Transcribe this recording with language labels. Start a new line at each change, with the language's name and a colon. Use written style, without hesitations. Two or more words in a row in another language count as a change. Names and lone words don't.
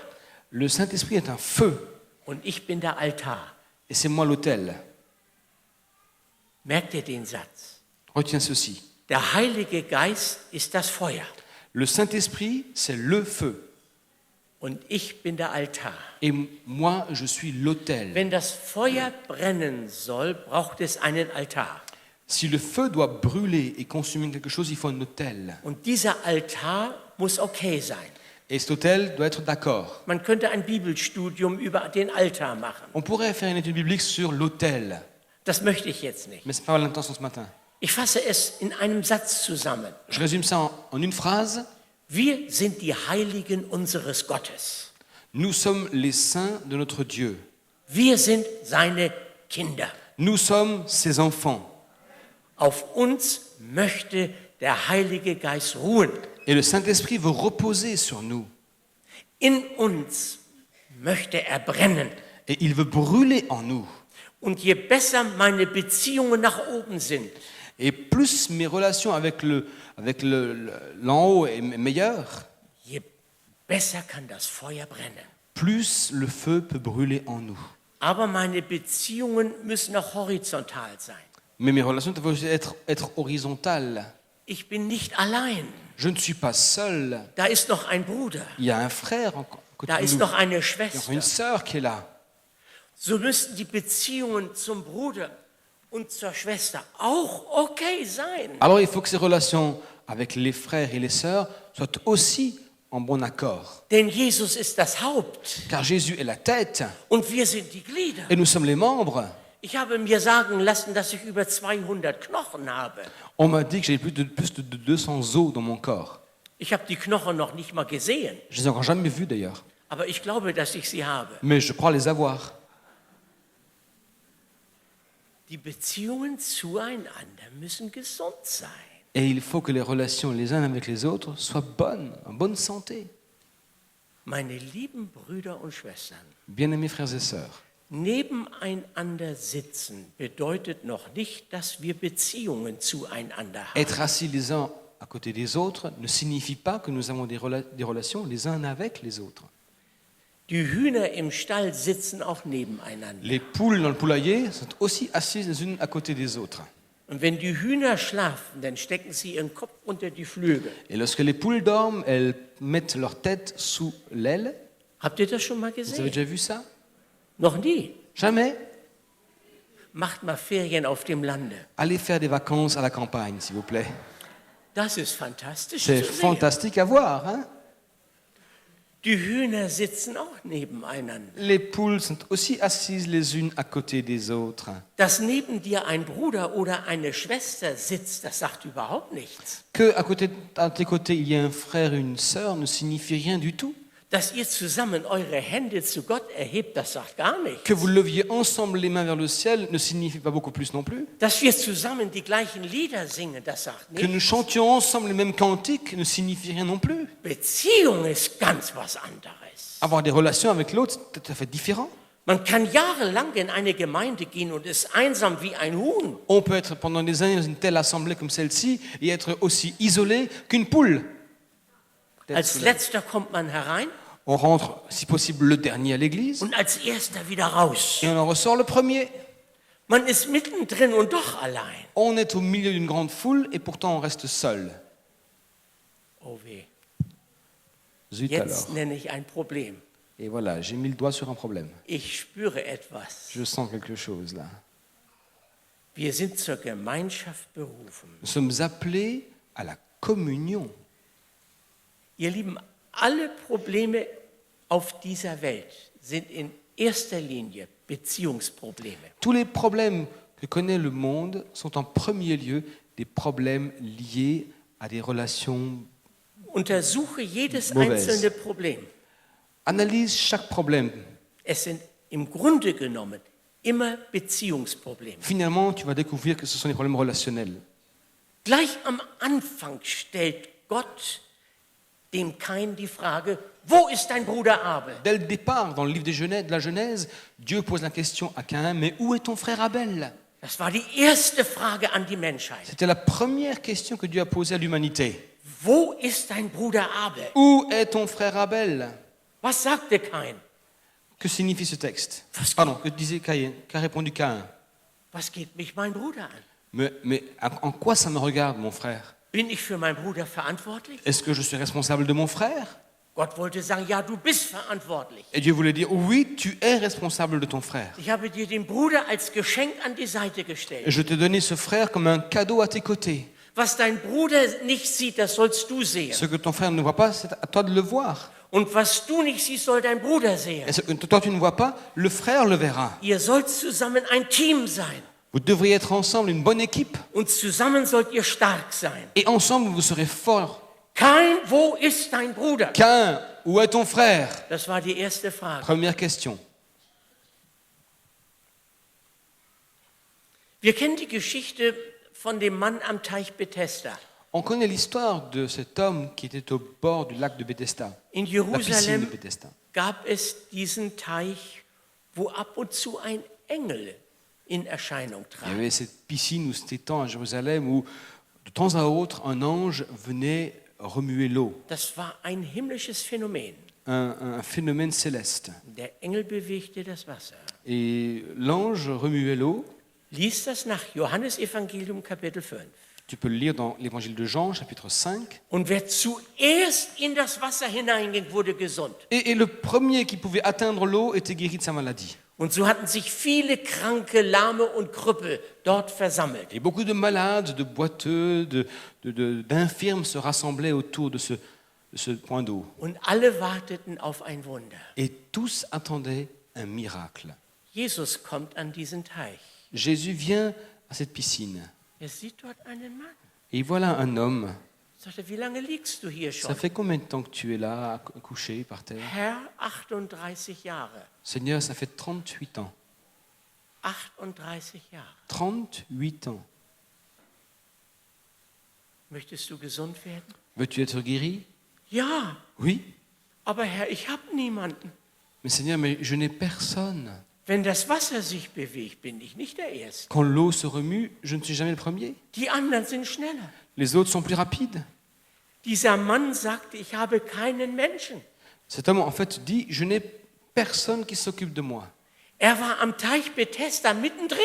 French: Le Saint-Esprit est un feu
German: und ich bin der Altar.
French: et c'est moi l'autel.
German: Merkt ihr den Satz?
French: Retiens ceci.
German: Der Heilige Geist ist das Feuer
French: Le Saint-Esprit, c'est le feu.
German: und ich bin der Altar.
French: Et moi, je suis l'autel.
German: Wenn das Feuer brennen soll, braucht es einen Altar.
French: Si le feu doit brûler et consumer quelque chose, il faut un autel.
German: Und dieser Altar muss okay sein.
French: Et cet autel doit être d'accord.
German: Man könnte ein Bibelstudium über den Altar machen.
French: On pourrait faire une étude biblique sur l'autel,
German: Das möchte ich jetzt nicht.
French: mais ce n'est pas l'intention ce matin.
German: Ich fasse es in einem Satz zusammen.
French: Je résume ça en une phrase.
German: Wir sind die Heiligen unseres Gottes.
French: Nous sommes les saints de notre Dieu.
German: Wir sind seine Kinder.
French: Nous sommes ses enfants.
German: Auf uns möchte der Heilige Geist ruhen.
French: Et le Saint-Esprit veut reposer sur nous.
German: In uns möchte er brennen.
French: Et il veut brûler en nous.
German: Und je besser meine Beziehungen nach oben sind,
French: Et plus mes relations avec l'en haut est meilleure,
German: je besser kann das Feuer brennen.
French: plus le feu peut brûler en nous.
German: Aber meine Beziehungen müssen auch horizontal sein.
French: Mais mes relations doivent aussi être horizontales.
German: Ich bin nicht allein.
French: Je ne suis pas seul.
German: Da ist noch ein Bruder.
French: Il y a un frère à côté
German: Da
French: de
German: ist
French: nous.
German: noch eine
French: Il y a
German: Schwester.
French: une sœur qui est là.
German: So müssten die Beziehungen zum Bruder und zur Schwester auch okay sein.
French: Alors il faut que ces relations avec les frères et les sœurs soient aussi en bon accord.
German: Denn Jesus ist das Haupt
French: Car Jésus est la tête
German: und wir sind die Glieder.
French: et nous sommes les membres.
German: Ich habe mir sagen lassen, dass ich über 200 Knochen habe.
French: On m'a dit que j'avais plus de 200 os dans mon corps.
German: Ich habe die Knochen noch nicht mal gesehen,
French: Je les ai encore jamais vus d'ailleurs.
German: aber ich glaube, dass ich sie habe.
French: Mais je crois les avoir.
German: Die Beziehungen zueinander müssen gesund sein.
French: Et il faut que les relations les uns avec les autres soient bonnes, en bonne santé.
German: Meine lieben Brüder und Schwestern,
French: Bien-aimés frères et sœurs,
German: nebeneinander sitzen bedeutet noch nicht, dass wir Beziehungen zueinander haben.
French: être assis les uns à côté des autres ne signifie pas que nous avons des relations les uns avec les autres.
German: Die Hühner im Stall sitzen auch nebeneinander.
French: Les poules dans le poulailler sont aussi assises les unes à côté des autres.
German: Und wenn die Hühner schlafen, dann stecken sie ihren Kopf unter die Flügel.
French: Et lorsque les poules dorment, elles mettent leur tête sous l'aile.
German: Habt ihr das schon mal
French: Vous avez
German: gesehen?
French: déjà vu ça?
German: Noch nie.
French: Jamais.
German: Macht mal Ferien auf dem Lande.
French: Allez faire des vacances à la campagne, s'il vous plaît.
German: Das ist fantastisch
French: C'est
German: zu sehen.
French: fantastique à voir. Hein?
German: Die Hühner sitzen auch nebeneinander.
French: Les poules sont aussi assises les unes à côté des autres.
German: Dass neben dir ein Bruder oder eine Schwester sitzt, das sagt überhaupt nichts.
French: Que à tes côtés il y a un frère et une sœur ne signifie rien du tout.
German: Dass ihr zusammen eure Hände zu Gott erhebt, das sagt gar nichts.
French: Que vous leviez ensemble les mains vers le ciel ne signifie pas beaucoup plus non plus.
German: Dass wir zusammen die gleichen Lieder singen, das sagt
French: Que nous
German: nichts.
French: chantions ensemble les mêmes cantiques ne signifie rien non plus.
German: Beziehung ist ganz was anderes.
French: Avoir des relations avec l'autre, c'est tout à fait différent.
German: Man kann jahrelang in eine Gemeinde gehen und ist einsam wie ein Huhn.
French: On peut être pendant des années dans une telle assemblée comme celle-ci et être aussi isolé qu'une poule.
German: Als letzter kommt man herein
French: On rentre, si possible, le dernier à l'église
German: und als Erster wieder raus.
French: et on en ressort le premier.
German: Man ist mittendrin und doch allein.
French: On est au milieu d'une grande foule et pourtant on reste seul.
German: Oh weh,
French: Zut
German: jetzt
French: alors.
German: nenne ich ein Problem.
French: Et voilà, j'ai mis le doigt sur un problème.
German: Ich spüre etwas.
French: Je sens quelque chose là.
German: Wir sind zur Gemeinschaft berufen.
French: Nous sommes appelés à la communion.
German: Ihr Lieben, alle Probleme auf dieser Welt sind in erster Linie Beziehungsprobleme.
French: Tous les problèmes que connaît le monde sont en premier lieu des problèmes liés à des relations.
German: Untersuche jedes
French: Mauvaise.
German: einzelne Problem.
French: Analyse chaque problème.
German: Es sind im Grunde genommen immer Beziehungsprobleme.
French: Finalement, tu vas découvrir que ce sont des problèmes relationnels.
German: Gleich am Anfang stellt Gott dem Kain die Frage, wo ist dein Bruder Abel?
French: Dès le départ, dans le livre de la Genèse, Dieu pose la question à Caïn, mais où est ton frère Abel?
German: Das war die erste Frage an die Menschheit.
French: C'était la première question que Dieu a posée à l'humanité.
German: Wo ist dein Bruder Abel?
French: Où est ton frère Abel?
German: Was sagte Kain?
French: Que signifie ce texte? Pardon, que disait Caïn? Qu'a répondu Caïn?
German: Was geht mich mein Bruder an?
French: Mais en quoi ça me regarde, mon frère?
German: Bin ich für meinen Bruder verantwortlich?
French: Est-ce que je suis responsable de mon frère?
German: Gott wollte sagen, ja, du bist verantwortlich.
French: Et Dieu voulait dire, oui, tu es responsable de ton frère.
German: Ich habe dir den Bruder als Geschenk an die Seite gestellt.
French: Je t'ai donné ce frère comme un cadeau à tes côtés.
German: Was dein Bruder nicht sieht, das sollst du sehen.
French: Ce que ton frère ne voit pas, c'est à toi de le voir.
German: Und was du nicht siehst, soll dein Bruder sehen.
French: Et ce que toi tu ne vois pas, le frère le verra.
German: Ihr sollt zusammen ein Team sein.
French: Vous devriez être ensemble une bonne équipe.
German: Und zusammen sollt ihr stark sein.
French: Et ensemble, vous serez forts.
German: Kain, wo ist dein Bruder?
French: Caïn, où est ton frère?
German: Das war die erste Frage.
French: Première question.
German: Wir kennen die Geschichte von dem Mann am Teich Bethesda.
French: On connaît l'histoire de cet homme qui était au bord du lac de Bethesda,
German: In
French: la piscine de
German: Jerusalem
French: Bethesda.
German: gab es diesen Teich, wo ab und zu ein Engel in Erscheinung
French: Il y
German: trat.
French: avait cette piscine ou cet étang à Jérusalem où de temps à autre un ange venait remuer l'eau,
German: Das war ein himmlisches Phänomen.
French: un phénomène céleste.
German: Der Engel bewegte das Wasser.
French: Et l'ange remuait l'eau.
German: Lies das nach Johannes Evangelium Kapitel 5.
French: Tu peux le lire dans l'évangile de Jean, chapitre 5.
German: Und wer zuerst in das Wasser hineinging, wurde gesund.
French: Et le premier qui pouvait atteindre l'eau était guéri de sa maladie.
German: Und so hatten sich viele Kranke, Lahme und Krüppel dort versammelt.
French: Et beaucoup de malades, de boiteux, d'infirmes se rassemblaient autour de ce point d'eau.
German: Und alle warteten auf ein Wunder.
French: Et tous attendaient un miracle.
German: Jesus kommt an diesen Teich.
French: Jésus vient à cette piscine.
German: Sieht dort einen Mann.
French: Et voilà un homme.
German: Sagt er, wie lange liegst du hier
French: Ça
German: schon?
French: fait combien de temps que tu es là, couché par terre?
German: Herr, 38 Jahre.
French: Seigneur, ça fait 38 ans.
German: 38 Jahre.
French: 38 ans.
German: Möchtest du gesund werden?
French: Veux-tu être guéri?
German: Ja,
French: Oui.
German: aber Herr, ich habe niemanden.
French: Mais Seigneur, mais je n'ai personne.
German: Wenn das Wasser sich bewegt, bin ich nicht der Erste.
French: Quand l'eau se remue, je ne suis jamais le premier.
German: Die anderen sind schneller.
French: Les autres sont plus rapides.
German: Dieser Mann sagte, ich habe keinen Menschen.
French: Cet homme, en fait, dit, je n'ai personne qui s'occupe de moi.
German: Er war am Teich Bethesda mittendrin,